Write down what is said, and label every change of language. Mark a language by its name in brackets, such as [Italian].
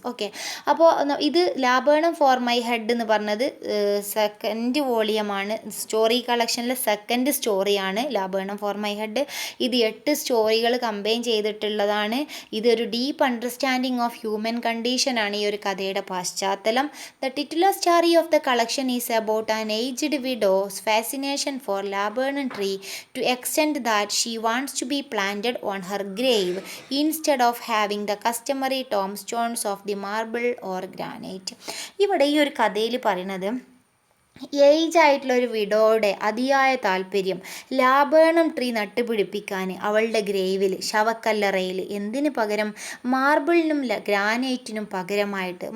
[Malayalam] Okay, അപ്പോൾ ഇത് ലാബേണം for my head എന്ന് പറഞ്ഞത് സെക്കൻഡ് വോളിയമാണ്. സ്റ്റോറി കളക്ഷനിലെ സെക്കൻഡ് സ്റ്റോറിയാണ് ലാബേണം ഫോർ മൈ ഹെഡ്. ഇത് 8 സ്റ്റോറികൾ കമ്പൈൻ ചെയ്തിട്ടുള്ളതാണ്. ഇതൊരു [English] deep understanding of human [Malayalam] കണ്ടീഷനാണ് ഈ ഒരു കഥയുടെ പശ്ചാത്തലം. [English] The titular story of the collection is about an aged widow's fascination for laburnum tree to extent that she wants to be planted on her grave instead of having the customary tombstones of the marble or granite. [Malayalam] ഇവിടെ ഈ ഒരു കഥയിൽ പറയുന്നത് age ആയിട്ടുള്ള ഒരു വിഡോയുടെ അതിയായ താല്പര്യം ലാബേണം tree നട്ടുപിടിപ്പിക്കാൻ അവളുടെ ഗ്രേവിൽ, ശവക്കല്ലറയിൽ, എന്തിനു പകരം മാർബിളിനും ഗ്രാനൈറ്റിനും പകരമായിട്ട്.